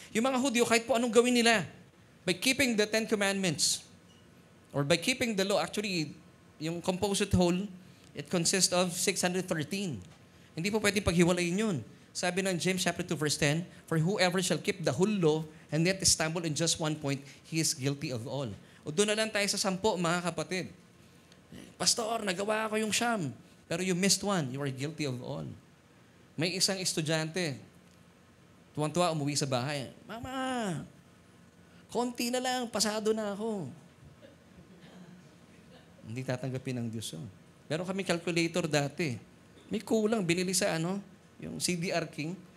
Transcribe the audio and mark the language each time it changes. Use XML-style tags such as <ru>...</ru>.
<tl>Yung mga Hudyo, kahit po anong gawin nila,</tl> <en>by keeping the 10 Commandments, or by keeping the law, actually, yung composite whole, it consists of 613.</en> <tl>Hindi po pwede paghiwalayin yun. Sabi ng</tl> <en>James chapter 2 verse 10, for whoever shall keep the whole law and yet stumble in just one point, he is guilty of all.</en> <tl>O doon na lang tayo sa 10, mga kapatid.</tl> <en>Pastor,</en> <tl>nagawa ko yung siyam, pero</tl> <en>you missed one, you are guilty of all.</en> <tl>May isang estudyante, tuwang-tuwa umuwi sa bahay. Mama, konti na lang, pasado na ako. Hindi tatanggapin ng Diyos yun. Meron kami calculator dati. May kulang, binili sa yung CDR King.</tl>